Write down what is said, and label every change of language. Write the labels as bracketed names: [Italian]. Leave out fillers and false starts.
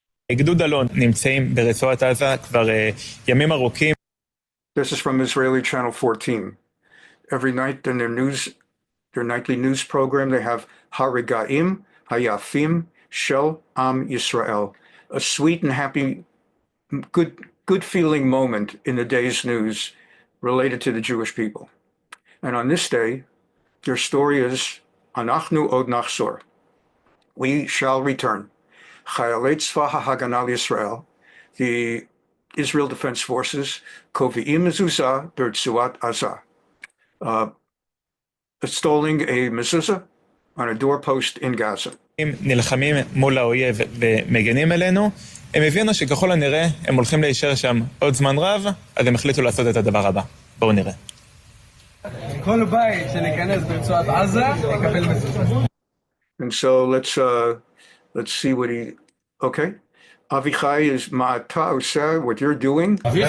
[Hebrew] גדוד אלון נמצאים ברצועת עזה כבר ימים ארוכים. [English] This is from Israeli Channel 14. Every night in their nightly news program, they have Harigaim, Hayafim, Shel Am Yisrael, a sweet and happy, good feeling moment in the day's news related to the Jewish people. And on this day, their story is [Hebrew] Anachnu od nachzor. [English] We shall return. Chayalei Tzva HaHagana Yisrael, the Israel Defense Forces, [Hebrew] kovi'im mezuzah b'rtzuat Azah, [English] installing a mezuzah on a doorpost in Gaza. [Hebrew] נלחמים מול האויב ומגנים עלינו, הם הבינו שככל הנראה הם הולכים להישאר שם עוד זמן רב, אז הם החליטו לעשות את הדבר הבא. בואו נראה. כל בית שניכנס ברצועת עזה יקבל מזוזה. [English] And so let's see what he, okay. Avichai is [Hebrew] ma'ata oseh, [English] what you're doing.